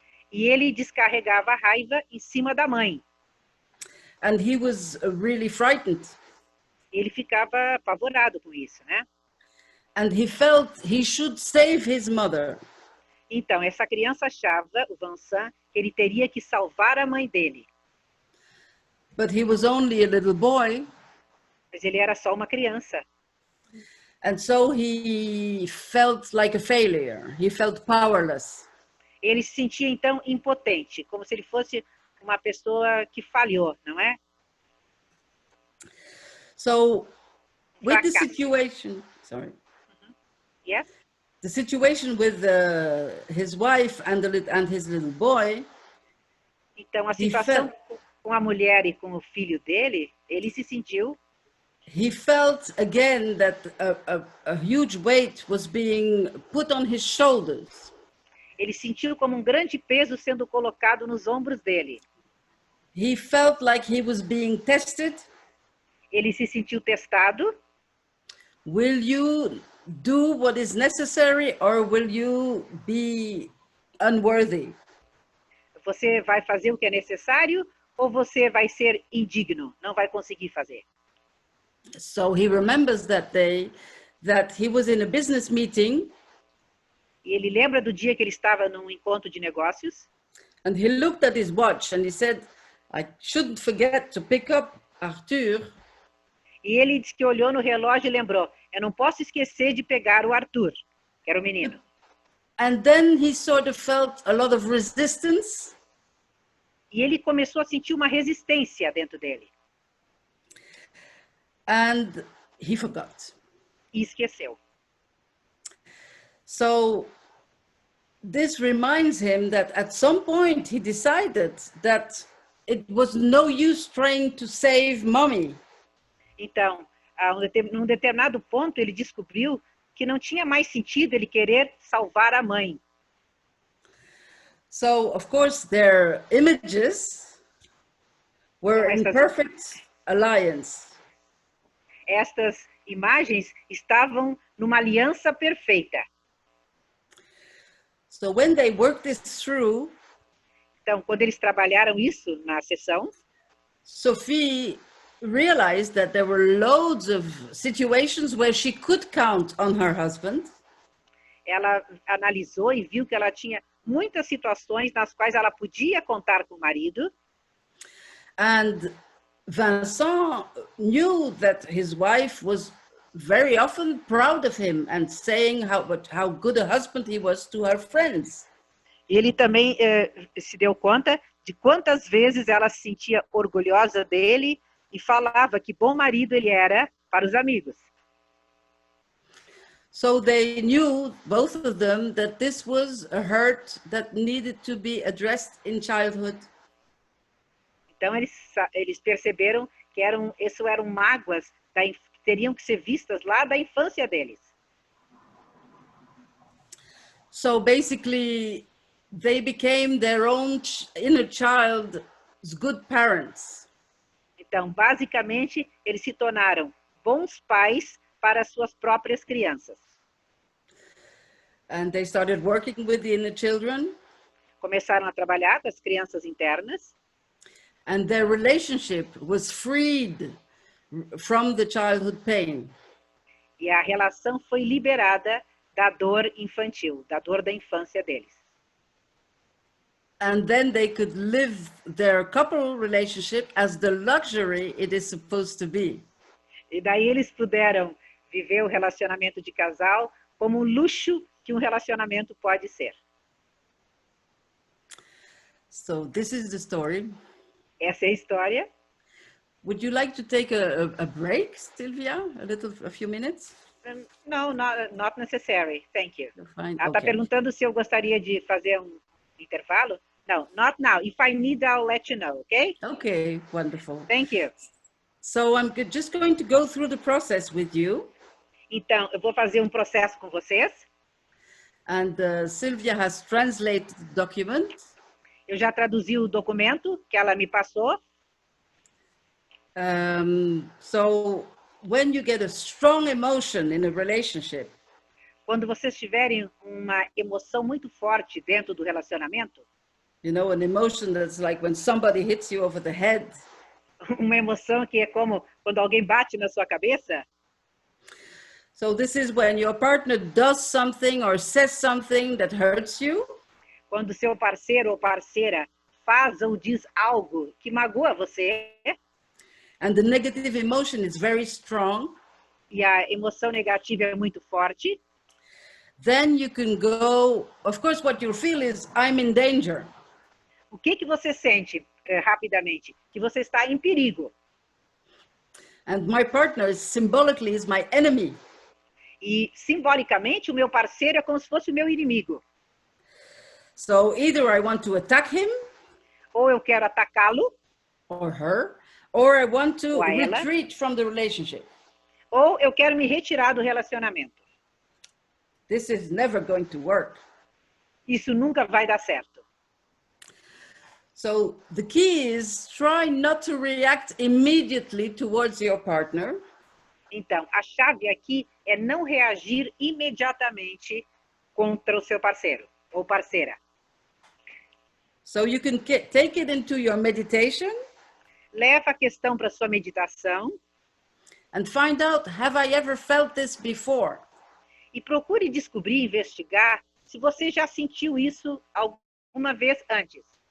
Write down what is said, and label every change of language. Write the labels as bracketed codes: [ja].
[pt] E ele descarregava a raiva em cima da mãe. [en] And he was really frightened. [pt] Ele ficava apavorado com isso, né? [en] And he felt he should save his mother. [pt] Então, essa criança achava, o Vincent, que ele teria que salvar a mãe dele. [en] But he was only a little boy. [pt] Mas ele era só uma criança. [en] And so he felt like a failure. He felt powerless. [pt] Ele se sentia, então, impotente, como se ele fosse uma pessoa que falhou, não é? [en] So, with the situation, sorry. Yes? The situation with his wife and his little boy. [pt] Então, a situação com a mulher e com o filho dele, ele se sentiu. [en] He felt again that a huge weight was being put on his shoulders. [pt] Ele sentiu como um grande peso sendo colocado nos ombros dele. [en] He felt like he was being tested. [pt] Ele se sentiu testado. [en] Will you do what is necessary or will you be unworthy? [pt] Você vai fazer o que é necessário ou você vai ser indigno, não vai conseguir fazer? [en] So he remembers that day that he was in a business meeting. [pt] E ele lembra do dia que ele estava num encontro de negócios. [en] And he looked at his watch and he said, I shouldn't forget to pick up Arthur. [pt] E ele disse que olhou no relógio e lembrou, eu não posso esquecer de pegar o Arthur, que era o menino. [en] And then he sort of felt a lot of resistance. [pt] E ele começou a sentir uma resistência dentro dele. [en] And he forgot. [pt] E esqueceu. [en] So this reminds him that at some point he decided that it was no use trying to save mommy. [pt] Então, num determinado ponto, ele descobriu que não tinha mais sentido ele querer salvar a mãe. [en] So, of course, their images were in perfect alliance. [pt] Estas imagens estavam numa aliança perfeita. [en] So when they worked this through, [pt] então, quando eles trabalharam isso na sessão, [en] Sophie realized that there were loads of situations where she could count on her husband. [pt] Ela analisou e viu que ela tinha muitas situações nas quais ela podia contar com o marido. [en] And Vincent knew that his wife was very often proud of him and saying how good a husband he was to her friends. [pt] Ele também se deu conta de quantas vezes ela se sentia orgulhosa dele e falava que bom marido ele era para os amigos. [en] So they knew, both of them, that this was a hurt that needed to be addressed in childhood. [pt] Então eles perceberam que isso eram mágoas teriam que ser vistas lá da infância deles. [en] So basically, they became their own inner child's good parents. [pt] Então, basicamente, eles se tornaram bons pais para suas próprias crianças. [en] And they started working with the inner children. [pt] Começaram a trabalhar com as crianças internas. [en] And their relationship was freed from the childhood pain. [pt] E a relação foi liberada da dor infantil, da dor da infância deles. [en] And then they could live their couple relationship as the luxury it is supposed to be. [pt] E daí eles puderam viver o relacionamento de casal como um luxo que um relacionamento pode ser. [en] So this is the story. [pt] Essa é a história. [en] Would you like to take a break, Sylvia? A few minutes? No, not necessary. Thank you. Fine. [pt] Ela está perguntando se eu gostaria de fazer um intervalo. [en] No, not now. If I need, I'll let you know, okay? Okay, wonderful. Thank you. So I'm just going to go through the process with you. [pt] Então, eu vou fazer um processo com vocês. [en] And Sylvia has translated the document. [pt] Eu já traduzi o documento que ela me passou. [en] So when you get a strong emotion in a relationship, [pt] quando vocês tiverem uma emoção muito forte dentro do relacionamento, [en] you know, an emotion that's like when somebody hits you over the head. [pt] Uma emoção que é como quando alguém bate na sua cabeça. [en] So this is when your partner does something or says something that hurts you. [pt] Quando seu parceiro ou parceira faz ou diz algo que magoa você. [en] And the negative emotion is very strong. [pt] E a emoção negativa é muito forte. [en] Then you can go, of course, what you feel is, I'm in danger. [pt] O que você sente, rapidamente? Que você está em perigo. [en] And my partner symbolically is my enemy. [pt] E simbolicamente o meu parceiro é como se fosse o meu inimigo. [en] So either I want to attack him, [pt] ou eu quero atacá-lo, [en] or her, or I want to [pt] ou ela, [en] retreat from the relationship. [pt] Ou eu quero me retirar do relacionamento. [en] This is never going to work. [pt] Isso nunca vai dar certo. [en] So the key is try not to react immediately towards your partner. [pt] Então, a chave aqui é não reagir imediatamente contra o seu parceiro ou parceira. [en] So you can take it into your meditation. [pt] Leva a questão para sua meditação. [en] And find out, have I ever felt this before? [pt] E procure descobrir, investigar, se você já sentiu isso alguma vez antes.